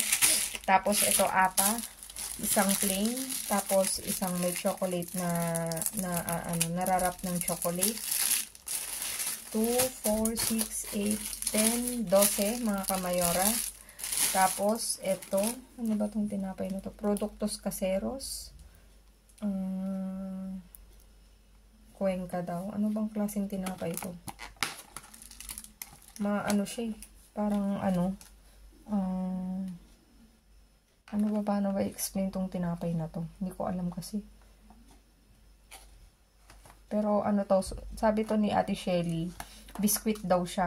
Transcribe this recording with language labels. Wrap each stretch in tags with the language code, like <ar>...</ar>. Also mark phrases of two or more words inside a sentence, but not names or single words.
<tl>Tapos ito isang plain, tapos isang may chocolate nararap ng chocolate. 2, 4, 6, 8, 10, 12 mga kamayora. Tapos ito, ano ba tong tinapay na to? Productos Caseros. Cuenca daw. Ano bang klaseng tinapay to? Ano siya, parang paano ba i-explain tong tinapay na to? Hindi ko alam kasi. Pero sabi to ni Ate Shelly, biscuit daw siya.</tl>